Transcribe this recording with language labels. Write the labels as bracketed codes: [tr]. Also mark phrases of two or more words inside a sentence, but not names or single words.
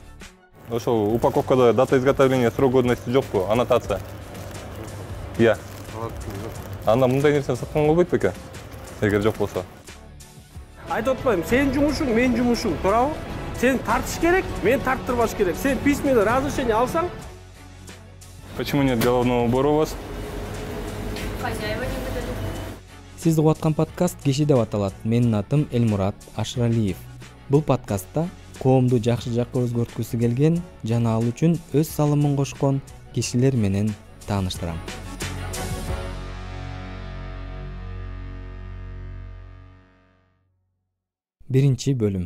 [ky] Ошол упаковкада [ru] дата изготовления, срок годности [ky] жокпу, аннотация? [kk] Иә. [ky] Анда мындай нерсени сатканга болбойт бекен? Эгер жок болсо. Айтып атпайм, сенин жумушуң, менин жумушум, туурабы? Сен тартыш керек, мен тарттырбаш керек. Сен [ru] письменный разрешение [ky] алсаң? [ru] Почему нет головного убора у вас? Хозяева не выдали. [ky] Сизди угуп аткан подкаст «Киши» деп аталат. Менин атым Элмурат Ашыралиев. Бул подкастта коомду жакшы жакка өзгөрткүсү келген жана ал үчүн өз салымын кошкон кишилер менен тааныштырам. Биринчи бөлүм.